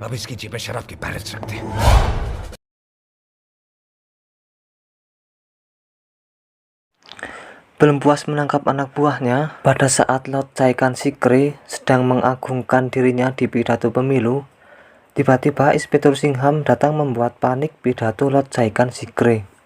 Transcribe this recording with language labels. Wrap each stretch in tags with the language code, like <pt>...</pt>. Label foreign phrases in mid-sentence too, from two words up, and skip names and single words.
<hi>अब इसकी जेबें शराब की बैलेंस रखते हैं।</hi> <id>Belum puas menangkap anak buahnya, pada saat Lord Caikan Sikri sedang mengagungkan dirinya di pidato pemilu, tiba-tiba Inspektur Singham datang membuat panik pidato Lord Caikan Sikri.</id>